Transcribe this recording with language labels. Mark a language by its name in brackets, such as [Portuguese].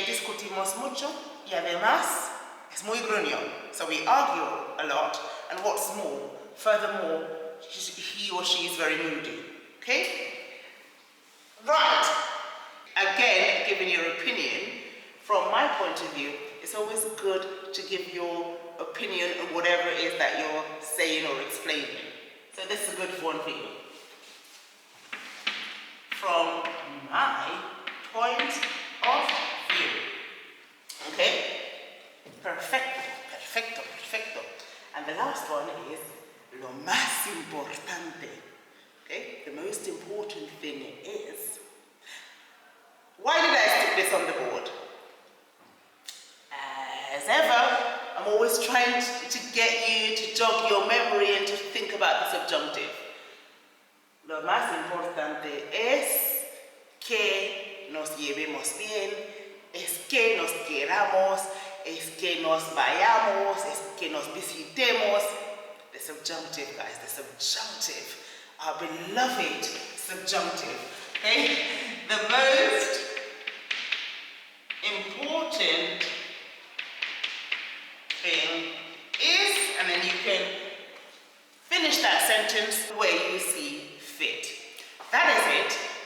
[Spanish] Discutimos mucho y además es muy gruñón. [English] So we argue a lot, and what's more, furthermore, he or she is very moody, okay? Right. Again, giving your opinion, from my point of view, it's always good to give your opinion on whatever it is that you're saying or explaining. So this is a good one for you. From my point of view. Okay? [Spanish] Perfecto, perfecto, perfecto. [English] And the last one is [Spanish] lo más importante. [English] Okay? The most important thing is, why did I stick this on the board? As ever, I'm always trying to get you to jog your memory and to think about the subjunctive. [Spanish] Lo más importante es que nos llevemos bien, es que nos queramos, es que nos vayamos, es que nos visitemos. [English] The subjunctive, guys, the subjunctive, our beloved subjunctive. Okay? The most important thing is, and then you can finish that sentence where you see fit. that is it.